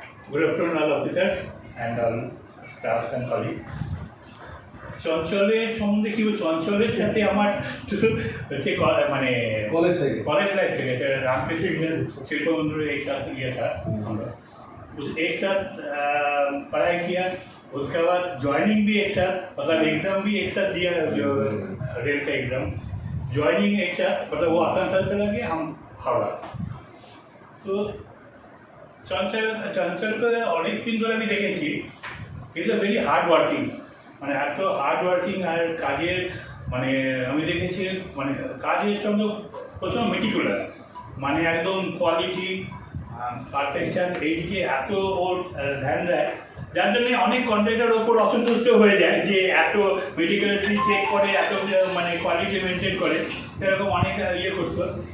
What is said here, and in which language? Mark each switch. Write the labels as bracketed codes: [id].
[en] Good afternoon, all officers and all staff and colleagues. [bn] চঞ্চলের সম্বন্ধে কি বলবো, চঞ্চলের সাথে আমার হচ্ছে মানে [en] college [hi] लाइफ থেকে रामकृष्ण शिल्प बंधु एक साथ किया था हम लोग, एक साथ पढ़ाई किया, उसके बाद ज्वाइनिंग भी एक साथ, मतलब एग्ज़ाम भी एक साथ दिया, जो रेल का एग्ज़ाम ज्वाइनिंग एक साथ, मतलब वो आसनसोल चला गया, हम हावड़ा। [bn] तो চঞ্চল করে অনেক দিন ধরে আমি দেখেছি, [en] is a very hard working, [bn] মানে এত হার্ড ওয়ার্কিং আর কাজের মানে আমি দেখেছি মানে কাজের সঙ্গে প্রচুর মেটিকুলাস, মানে একদম কোয়ালিটি পারফেকশন এই দিকে এত ওর ধ্যান দেয়, যার জন্য অনেক কন্ট্রাক্টর ওপর অসন্তুষ্ট হয়ে যায় যে এত মেটিকুলাসলি চেক করে, এত মানে কোয়ালিটি মেনটেন করে, এরকম অনেক ইয়ে করতো।